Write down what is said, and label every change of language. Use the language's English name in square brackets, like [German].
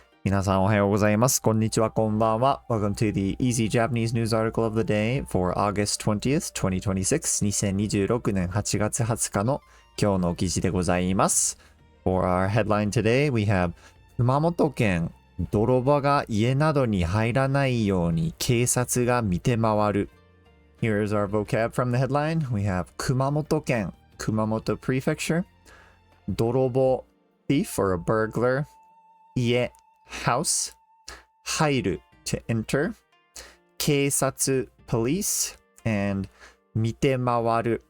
[Japanese] 皆さんおはようございます。こんにちは、こんばんは。 [English] Welcome to the Easy Japanese News Article of the Day for August 20th, 2026. [Japanese] 2026年8月20日の今日の記事でございます。 [English] For our headline today, we have [Japanese] 熊本県泥棒が家などに入らないように警察が見て回る。 [English] Here is our vocab from the headline. We have 熊本県 Kumamoto Prefecture, 泥棒 thief or a burglar, 家 house, 入る to enter, 警察 police, and 見て回る.